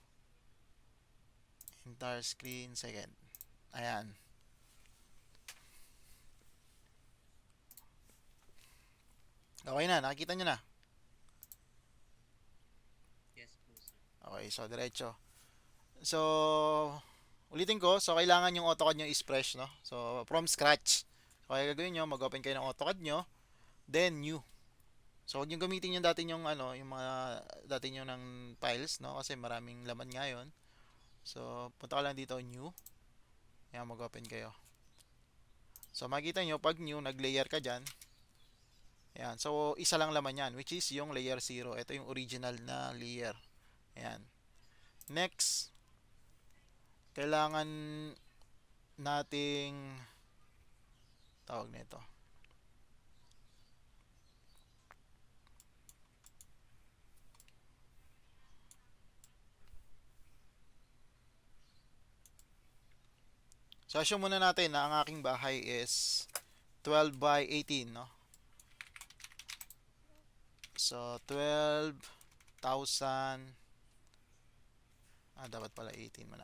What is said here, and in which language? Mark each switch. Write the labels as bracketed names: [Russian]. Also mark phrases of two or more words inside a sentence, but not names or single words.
[English] Entire screen, second. Ayan. [Filipino] Okay na, nakikita nyo na. [English] Yes po, sir. [Filipino] Okay, so diretso. So, ulitin ko. So, kailangan yung AutoCAD nyo [English] is fresh, [Filipino] no? [English] So, from scratch. [Filipino] So, kaya gagawin nyo, mag-open kayo ng AutoCAD nyo, [English] then new. [Filipino] So, huwag nyo gamitin yung dati yung yung mga dati nyo ng files, no? Kasi maraming laman ngayon. So, punta ka lang dito, new. Ayan, mag-open kayo. So, makikita nyo, pag new, nag-layer ka dyan. Ayan, so, isa lang laman yan, [English] which is yung layer 0. [Filipino] Ito yung original na layer. Ayan. Next, kailangan nating tawag nito. So, assume muna natin na ang aking bahay is 12 by 18, no? So, 12,000 dapat pala 18 muna.